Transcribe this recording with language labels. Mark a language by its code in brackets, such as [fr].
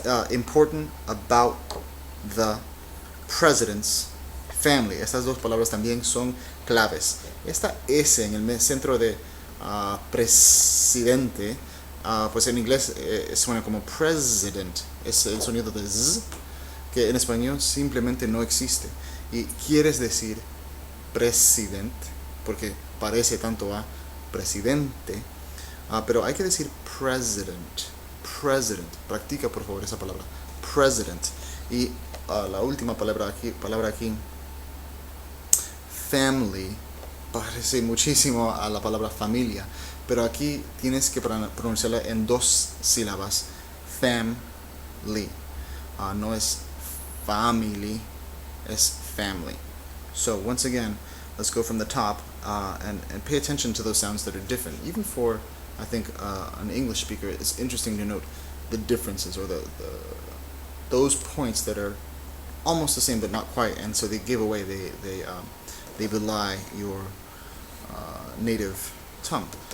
[en] Important about the president's family. [es] Estas dos palabras también son claves. Esta S en el centro de presidente, pues en inglés suena como president. Es el sonido de Z, que en español simplemente no existe. Y quieres decir presidente, porque parece tanto a presidente, pero hay que decir president. Practica por favor esa palabra, president. Y la última palabra aquí, family, parece muchísimo a la palabra familia, pero aquí tienes que pronunciarla en dos sílabas. Family, no es family, es family. [en] So once again, let's go from the top and pay attention to those sounds that are different. Even for, I think, an English speaker, it's interesting to note the differences, or those points that are almost the same but not quite, and so they give away, they belie your native tongue.